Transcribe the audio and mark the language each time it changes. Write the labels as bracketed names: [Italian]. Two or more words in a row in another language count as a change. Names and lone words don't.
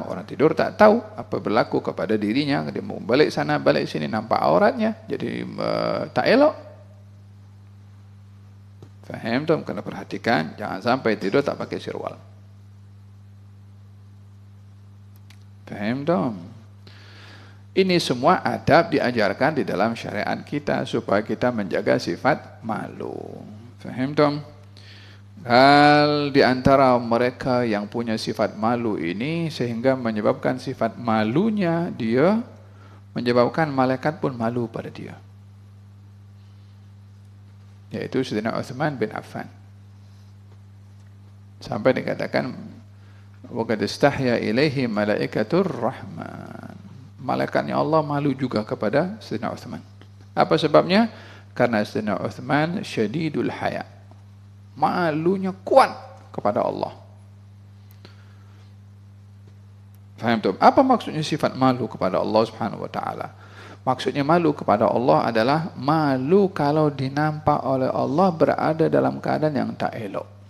[Malay] Orang tidur tak tahu apa berlaku kepada dirinya. Dia mau balik sana, balik sini, nampak auratnya. Jadi tak elok. Faham tuh? Kena perhatikan, jangan sampai tidur tak pakai sirwal. Faham dong? Ini semua adab diajarkan di dalam syariat kita supaya kita menjaga sifat malu. Faham dong? Hal di antara mereka yang punya sifat malu ini sehingga menyebabkan sifat malunya dia menyebabkan malaikat pun malu pada dia. Yaitu Sayyidina Utsman bin Affan. Sampai dikatakan [Arabic] وقد استحيا إليه ملائكة الرحمن. [Malay] Malaikatnya Allah malu juga kepada Sayyidina Utsman. Apa sebabnya? Karena Sayyidina Uthman [Arabic] شديد الحياء. [Malay] Malunya kuat kepada Allah. Faham tuh? Apa maksudnya sifat malu kepada Allah [Arabic] سبحانه وتعالى? [Malay] Maksudnya malu kepada Allah adalah malu kalau dinampak oleh Allah berada dalam keadaan yang tak elok.